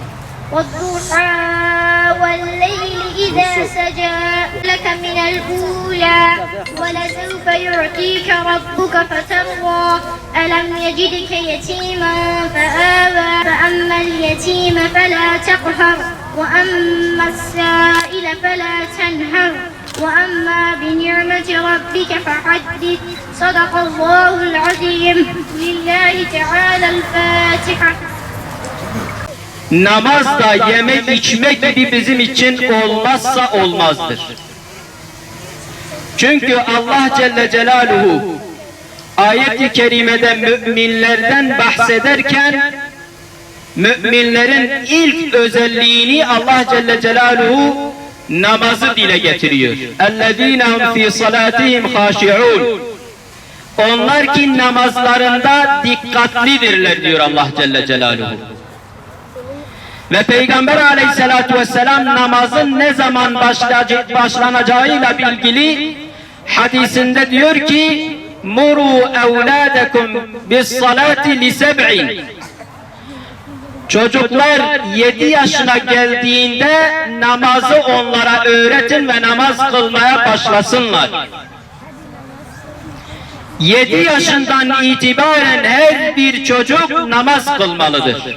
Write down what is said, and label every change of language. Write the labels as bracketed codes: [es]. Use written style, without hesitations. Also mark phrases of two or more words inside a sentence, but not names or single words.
[ar] والضحى والليل إذا سجى لك من الأولى ولسوف يعطيك ربك فترضى ألم يجدك يتيما فآوى فأما اليتيم فلا تقهر وأما السائل فلا تنهر وأما بنعمة ربك فحدث. صدق الله العظيم. لله تعالى الفاتحة. [tr] Namaz da yemek içmek gibi bizim için olmazsa olmazdır. Çünkü Allah Celle Celaluhu ayet-i kerimede müminlerden bahsederken müminlerin ilk özelliğini Allah Celle Celaluhu namazı dile getiriyor. [ar] اَلَّذ۪ينَ هُمْ ف۪ي صَلَاتِهِمْ خَاشِعُونَ. [tr] Onlar ki namazlarında dikkatlidirler diyor Allah Celle Celaluhu. Ve Peygamber Aleyhisselatü Vesselam namazın ne zaman başlanacağıyla ilgili hadisinde diyor ki [ar] مُرُوا اَوْلَادَكُمْ بِالصَّلَاةِ لِسَبْعٍ. [tr] Çocuklar 7 yaşına geldiğinde namazı onlara öğretin ve namaz kılmaya başlasınlar. 7 yaşından itibaren her bir çocuk namaz kılmalıdır.